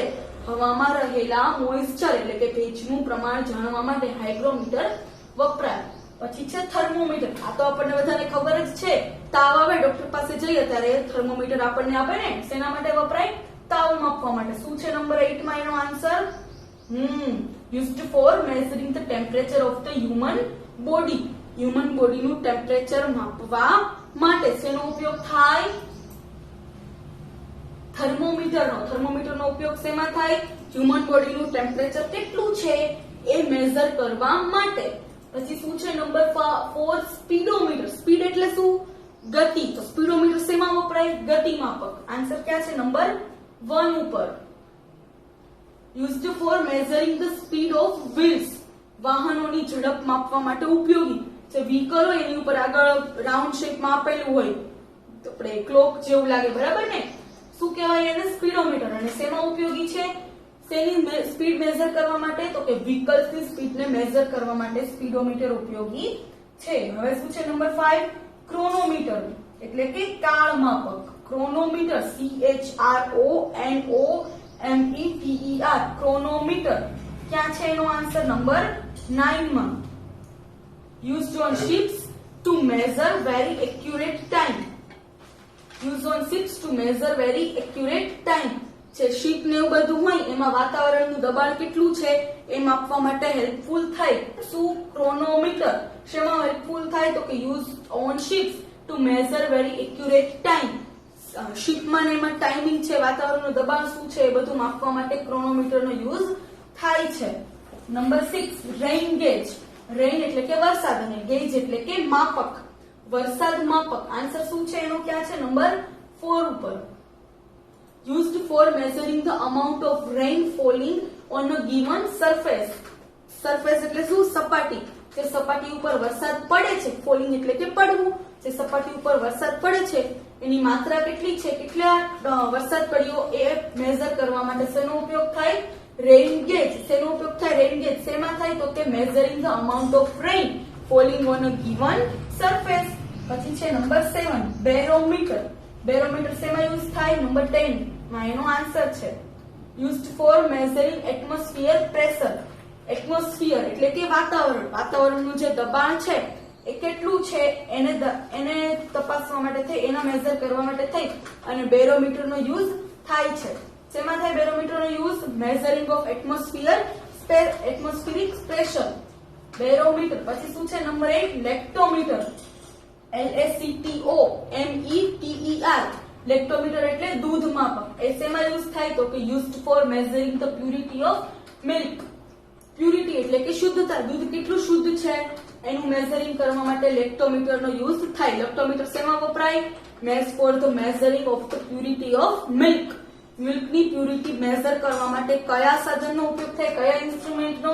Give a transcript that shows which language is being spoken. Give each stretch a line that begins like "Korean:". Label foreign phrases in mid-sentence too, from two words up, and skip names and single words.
Gujarati: હવામાં રહેલા મોઇસ્ચર એટલે કે ભેજનું પ્રમાણ જાણવા માટે હાઇગ્રોમીટર વપરાય. પછી છે થર્મોમીટર. આ તો આપણને બધાને ખબર જ છે. તાવ આવે, ડોક્ટર પાસે જઈએ ત્યારે થર્મોમીટર આપણને આપે ને. શેના માટે વપરાય? તાવ માપવા માટે. શું છે નંબર 8 માં એનો આન્સર?
English: used for measuring the temperature of the human body. human body temperature
Gujarati: માપવા માટે શેનો ઉપયોગ થાય? થર્મોમીટરનો. થર્મોમીટરનો ઉપયોગ શેમાં થાય?
English: human body temperature
Gujarati: કેટલું છે એ મેઝર કરવા માટે. પછી શું છે નંબર 4? સ્પીડોમીટર. સ્પીડ એટલે શું? ગતિ. તો સ્પીડોમીટર શેમાં વપરાય? ગતિ માપક. આન્સર ક્યાં છે? નંબર 1 ઉપર.
English: used for measuring the speed of wheels.
Gujarati: વાહનોની ઝડપ માપવા માટે ઉપયોગી. જે વ્હીકલ હોય એની ઉપર આગળ
English: round shape
Gujarati: આપેલું હોય, તો આપણે ક્લોક જેવું લાગે, બરાબર ને? શું કહેવાય એને? સ્પીડોમીટર. અને શેમાં ઉપયોગી છે? શેની સ્પીડ મેઝર કરવા માટે? તો કે વ્હીકલ્સની સ્પીડને મેઝર કરવા માટે સ્પીડોમીટર ઉપયોગી છે. હવે શું છે નંબર 5? ક્રોનોમીટર એટલે કે કાળ માપક. ક્રોનોમીટર, CHRONOMETER. ક્રોનોમીટર ક્યાં છે? એનો આન્સર નંબર 9 માં.
English: used on ships to measure very accurate time. used on ships to measure very accurate time.
Gujarati: જે શિપ ને એવું બધું હોય એમાં વાતાવરણનું દબાણ કેટલું છે એ માપવા માટે હેલ્પફુલ થાય. શું? ક્રોનોમીટર. શેમાં હેલ્પફુલ થાય? તો કે
English: used on ships to measure very accurate time.
Gujarati: શિપમાં ને એમાં ટાઈમિંગ છે, વાતાવરણનું દબાણ શું છે એ બધું માપવા માટે ક્રોનોમીટરનો યુઝ થાય છે. નંબર 6
English: rain gauge.
Gujarati: રેઇન એટલે કે વરસાદ, અને ગેજ એટલે કે માપક, વરસાદ માપક. આન્સર શું છે એનો? ક્યાં છે? નંબર 4 ઉપર.
English: used for measuring the amount of rain falling on a given surface.
Gujarati: સરફેસ એટલે શું? સપાટી. જે સપાટી ઉપર વરસાદ પડે છે, ફોલિંગ એટલે કે પડવું. જે સપાટી ઉપર વરસાદ પડે છે એની માત્રા કેટલી છે, કેટલા વરસાદ પડ્યો એ મેઝર કરવા માટે શેનો ઉપયોગ થાય?
English: rain gauge.
Gujarati: શેનો ઉપયોગ થાય?
English: rain gauge
Gujarati: શેમાં થાય? તો કે
English: measuring the amount of rain falling on a given surface.
Gujarati: પછી છે નંબર 7 બેરોમીટર. બેરોમીટર શેમાં યુઝ થાય? નંબર 10 માં એનો આન્સર છે.
English: used for measuring atmosphere pressure.
Gujarati: એટમોસ્ફિયર એટલે કે વાતાવરણ. વાતાવરણનું જે દબાણ છે એ કેટલું છે એને તપાસવા માટે થઈ, એના મેઝર કરવા માટે થઈ અને બેરોમીટરનો યુઝ થાય છે. શેમાં થાય બેરોમીટરનો યુઝ?
English: measuring of atmospheric pressure.
Gujarati: બેરોમીટર. પછી શું છે નંબર 8? લેક્ટોમીટર. LACTOMETER. લેક્ટોમીટર એટલે દૂધ માપક. એ શેમાં યુઝ થાય? તો કે
English: used for measuring the purity of milk,
Gujarati: પ્યુરિટી એટલે કે શુદ્ધતા, દૂધ કેટલું શુદ્ધ છે એનું મેઝરિંગ કરવા માટે લેક્ટોમીટરનો યુઝ થાય. લેક્ટોમીટર શેમાં વપરાય?
English: for the measuring of the purity of milk.
Gujarati: મિલ્કની પ્યુરિટી મેઝર કરવા માટે કયા સાધનનો ઉપયોગ થાય, કયા ઇન્સ્ટ્રુમેન્ટનો?